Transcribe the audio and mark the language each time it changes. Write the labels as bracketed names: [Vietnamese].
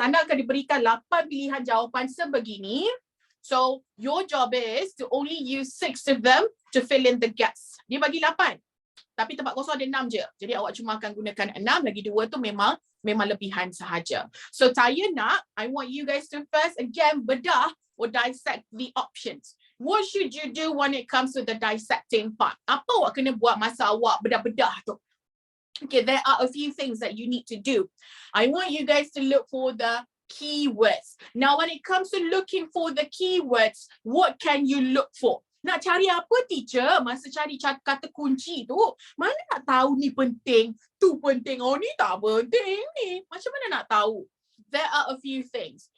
[Malay] Anda akan diberikan 8 pilihan jawapan sebegini. [English] So, your job is to only use 6 of them to fill in the gaps. [Malay] Dia bagi 8. Tapi tempat kosong ada 6 je. Jadi awak cuma akan gunakan 6, lagi 2 tu memang lebihan sahaja. So saya nak, [English] I want you guys to first again bedah or dissect the options. What should you do when it comes to the dissecting part? [Malay] Apa awak kena buat masa awak bedah-bedah tu? [English] Okay, there are a few things that you need to do. I want you guys to look for the keywords. Now, when it comes to looking for the keywords, what can you look for? [Malay] Nak cari apa teacher? Masa cari kata kunci tu, mana nak tahu ni penting, tu penting, oh ni tak penting ni. Macam mana nak tahu? [English] There are a few things.